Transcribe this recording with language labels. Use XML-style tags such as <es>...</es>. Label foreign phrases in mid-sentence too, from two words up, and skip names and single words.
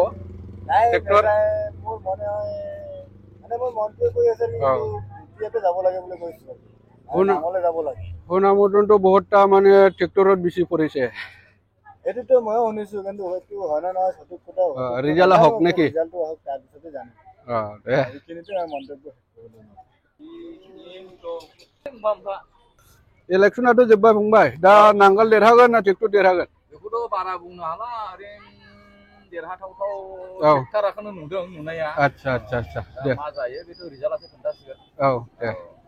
<as>নাই মোৰ মনে হয় মানে মোৰ মনটোৱে কৈ আছে বিজেপিয়ে যাব লাগে বুলি কৈছো নাঙলে যাব লাগে শুনামতেতো বহুতটা মানে ট্ৰেক্টৰত বেছি পৰিছে এইটোতো ময়ো শুনিছো কিন্তু হয়তো হয় না নহয় সঠিক কথা ৰিজাল্ট আহক নেকি ৰিজাল্টটো আহক তাৰপিছতে জানিম এইখিনিতে মন্তব্য</as> <brx>इलेक्शनाथ' जोब्बाय फंबाय दा नांगोल देरहागोन ना ट्रेक्टर देरहागोन बेखौथ' बारा बुंनो हाला ओरैनो देरहाथावथाव ट्रेक्टरखौनो नुदों नुनाया आच्छा आच्छा आच्छा दे मा जायो बेथ' रिजाल्टआसो खोन्थासिगोन</brx>